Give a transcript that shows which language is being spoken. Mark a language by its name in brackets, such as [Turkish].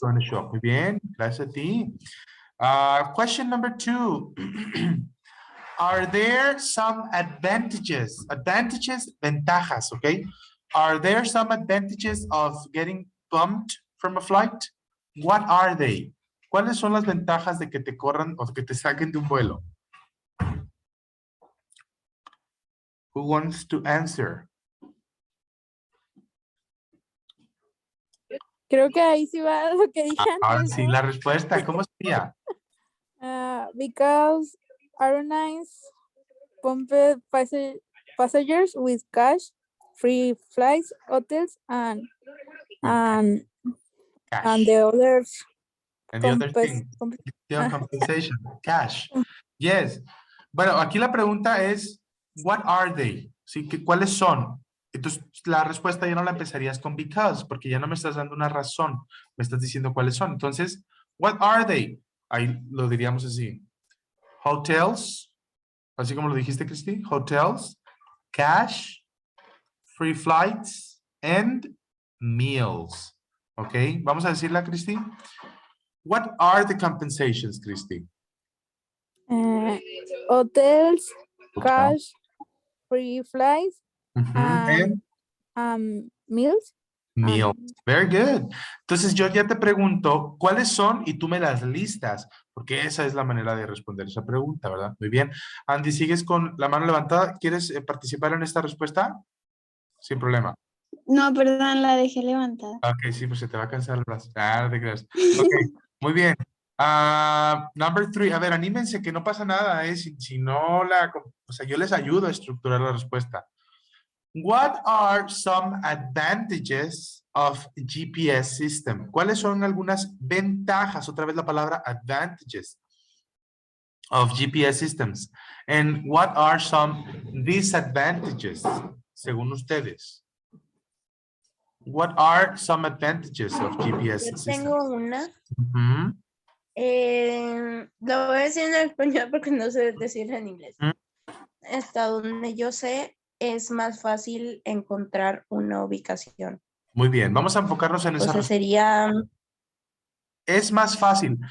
[English] going to show up. [Spanish] Muy bien, gracias a ti. [English] Question number 2. Are there some advantages? Advantages, ventajas, okay? Are there some advantages of getting bumped from a flight? What are they? [Spanish] ¿Cuáles son las ventajas de que te corran o que te saquen de un vuelo? [English] Who wants to answer? [Spanish] Creo que ahí sí va lo que dije Ahora antes. sí, ¿no? la respuesta, ¿cómo sería? [English] Because airlines pumped passengers with cash, free flights, hotels, and Cash. the others. And the other thing, compensation, cash. [Spanish] Yes. Bueno, aquí la pregunta es, [English] what are they? [Spanish] ¿Sí? ¿Cuáles son? Entonces, la respuesta ya no la empezarías con because, porque ya no me estás dando una razón, me estás diciendo cuáles son. Entonces, [English] what are they? [Spanish] Ahí lo diríamos así. Hotels, así como lo dijiste, Cristi. [English] Hotels, cash, free flights, and meals. ¿Ok? [Spanish] Vamos a decirla, [English] Cristi. What are the compensations, Cristi? Hotels, Hotel. cash, free flights, And meals. meal. Very good. [Spanish] Entonces yo ya te pregunto, ¿cuáles son? Y tú me las listas, porque esa es la manera de responder esa pregunta, ¿verdad? Muy bien. Andy, ¿sigues con la mano levantada? ¿Quieres participar en esta respuesta? Sin problema. No, perdón, la dejé levantada. Ok, sí, pues se te va a cansar el brazo. Ah, no te creas. Ok, muy bien. [English] Number 3. [Spanish] A ver, anímense que no pasa nada, ¿eh? Si no la... O sea, yo les ayudo a estructurar la respuesta. [English] What are some advantages of GPS system? [Spanish] ¿Cuáles son algunas ventajas? Otra vez la palabra [English] advantages of GPS systems. And what are some disadvantages, [Spanish] según ustedes? [English] What are some advantages of GPS [Spanish] Yo [English] systems? [Spanish] tengo una. Ujú. Lo voy a decir en español porque no sé decirlo en inglés. Mm. Hasta donde yo sé, es más fácil encontrar una ubicación. Muy bien, vamos a enfocarnos en esa Entonces respuesta. sería Es más fácil.